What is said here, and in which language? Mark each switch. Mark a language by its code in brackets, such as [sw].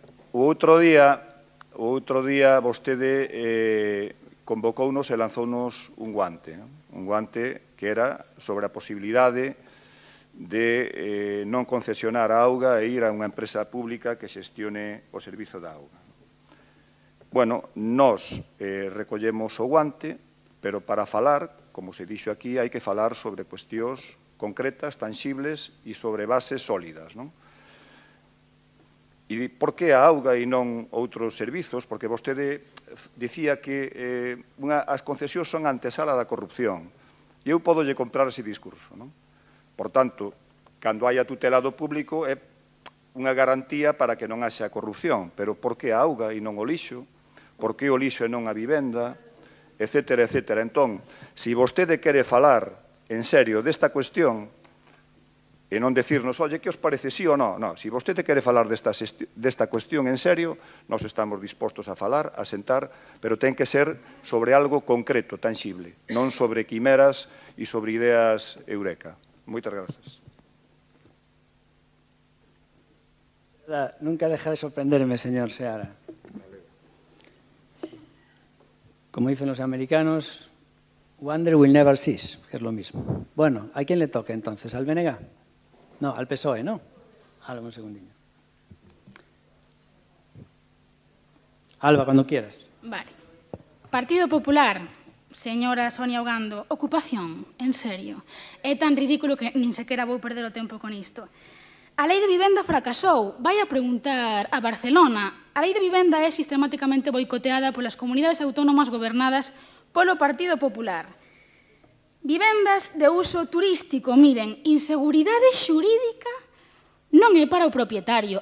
[gl] O outro día vostede convocounos e lanzounos un guante que era sobre a posibilidade de non concesionar a auga e ir a unha empresa pública que xestione o servizo da auga. Bueno, nós recollemos o guante, pero para falar, como se dixo aquí, hai que falar sobre cuestións concretas, tangibles e sobre bases sólidas, non? E por que a auga e non outros servizos? Porque vostede dicía que as concesións son a antesala da corrupción. E eu podo lle comprar ese discurso, non? Por tanto, cando hai a tutela do público é unha garantía para que non haxa corrupción. Pero por que a auga e non o lixo? Por que o lixo e non a vivenda? Etcétera, etcétera. Entón, se vostede quere falar en serio desta cuestión, e non decirnos, oye, que os parece sí ou non? Non, se vostede quere falar desta cuestión en serio, nós estamos dispostos a falar, a sentar, pero ten que ser sobre algo concreto, tangible, non sobre quimeras e sobre ideas eureka. Moitas grazas. [es] Nunca deja de sorprenderme, señor Seara. Como dicen los americanos, [en] wonder will never cease, [es] que es lo mismo. Bueno, ¿a quién le toca entonces? ¿Al BNG? No, al PSOE, ¿no? Alba, un segundillo. Alba, cuando quieras. Vale. Partido Popular, señora Sonia Ogando, ocupación, en serio. [gl] É tan ridículo que nin sequera vou perder o tempo con isto. A lei de vivenda fracasou. Vai a preguntar a Barcelona. A lei de vivenda é sistemáticamente boicoteada polas comunidades autónomas gobernadas polo Partido Popular. Vivendas de uso turístico, miren, inseguridade xurídica non é para o propietario.